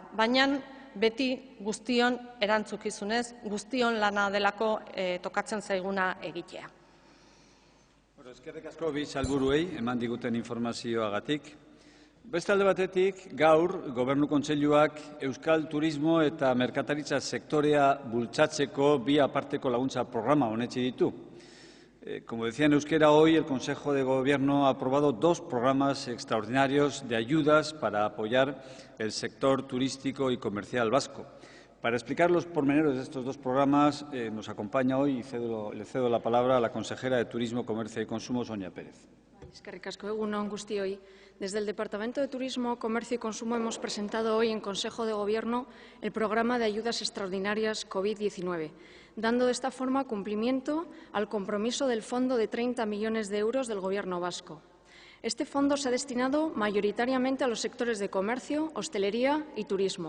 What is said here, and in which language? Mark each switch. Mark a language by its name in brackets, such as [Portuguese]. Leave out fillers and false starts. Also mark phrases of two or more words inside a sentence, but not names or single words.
[Basque] Baina beti guztion erantzukizunez, guztion lana delako tokatzen zaiguna egitea. Eskerrik asko bi sailburuei eman diguten informazioagatik. Beste alde batetik, gaur Gobernu Kontseiluak Euskal Turismo eta Merkataritza sektorea bultzatzeko bi aparteko laguntza programa onetsi ditu. [Spanish] Como decía en euskera, hoy el Consejo de Gobierno ha aprobado 2 programas extraordinarios de ayudas para apoyar el sector turístico y comercial vasco. Para explicar los pormenores de estos 2 programas nos acompaña hoy y le cedo la palabra a la consejera de Turismo, Comercio y Consumo, Sonia Pérez. [Basque] Eskerrik asko, egun on guztioi. [Spanish] Desde el Departamento de Turismo, Comercio y Consumo hemos presentado hoy en Consejo de Gobierno el programa de ayudas extraordinarias COVID-19, dando de esta forma cumplimiento al compromiso del fondo de 30 millones de euros del Gobierno vasco. Este fondo se ha destinado mayoritariamente a los sectores de comercio, hostelería y turismo.